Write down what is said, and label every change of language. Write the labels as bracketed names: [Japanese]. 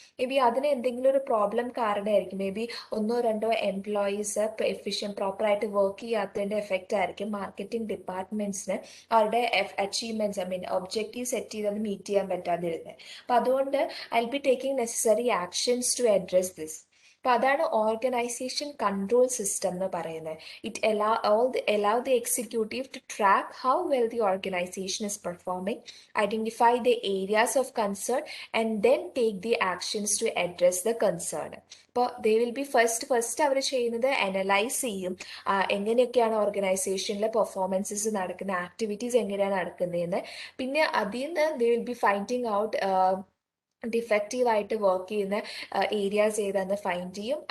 [Malayalam] May be അതിന് എന്തെങ്കിലും ഒരു പ്രോബ്ലം കാരണമായിരിക്കും. മേ ബി ഒന്നോ രണ്ടോ എംപ്ലോയീസ് പ്രോപ്പറായിട്ട് വർക്ക് ചെയ്യാത്തതിൻ്റെ എഫക്റ്റ് ആയിരിക്കും മാർക്കറ്റിംഗ് ഡിപ്പാർട്ട്മെന്റ്സിന് അവരുടെ achievements, I mean objective set ചെയ്തത് മീറ്റ് ചെയ്യാൻ പറ്റാതിരുന്നത്. അപ്പം അതുകൊണ്ട് [English] I be taking necessary actions to address this. [Malayalam] അപ്പം അതാണ് ഓർഗനൈസേഷൻ കൺട്രോൾ സിസ്റ്റം എന്ന് പറയുന്നത്. [English] It allow the executive to track how well the organization is performing, identify the areas of concern, and then take the actions to address the concern. [Malayalam] അപ്പോൾ [English] they will be [Malayalam] first അവർ ചെയ്യുന്നത് analyse ചെയ്യും എങ്ങനെയൊക്കെയാണ് ഓർഗനൈസേഷനിലെ performances നടക്കുന്ന, activities എങ്ങനെയാണ് നടക്കുന്നതെന്ന്. പിന്നെ അതിൽ നിന്ന് [English] they will be finding out [Malayalam] defective ആയിട്ട് വർക്ക് ചെയ്യുന്ന ഏരിയാസ് ഏതാണെന്ന് ഫൈൻഡ് ചെയ്യും.